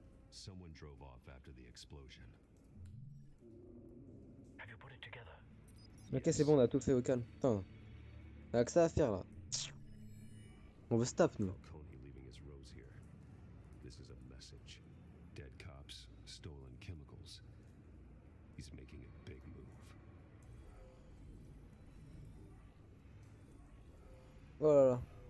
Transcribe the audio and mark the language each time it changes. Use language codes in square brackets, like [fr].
[en] Someone drove off after the explosion. Have you put it together? [fr] Ok, c'est bon, on a tout fait au calme. Putain, on a que ça à faire là. On veut stop, nous. [en] Falcone leaving his rose here. This is a message. Dead cops, stolen chemicals. He's making a big move. [fr] Oh là là.